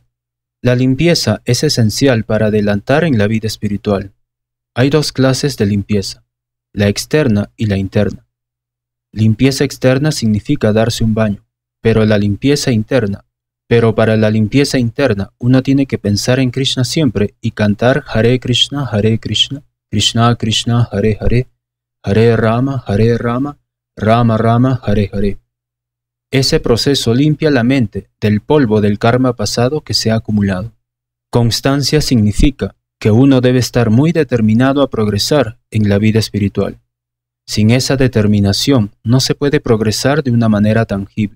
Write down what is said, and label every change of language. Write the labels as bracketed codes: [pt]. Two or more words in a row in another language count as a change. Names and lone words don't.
[es] La limpieza es esencial para adelantar en la vida espiritual. Hay 2 clases de limpieza, la externa y la interna. Limpieza externa significa darse un baño, Pero para la limpieza interna, uno tiene que pensar en Krishna siempre y cantar Hare Krishna, Krishna Krishna, Hare Hare, Hare Rama, Rama Rama, Hare Hare. Ese proceso limpia la mente del polvo del karma pasado que se ha acumulado. Constancia significa que uno debe estar muy determinado a progresar en la vida espiritual. Sin esa determinación no se puede progresar de una manera tangible.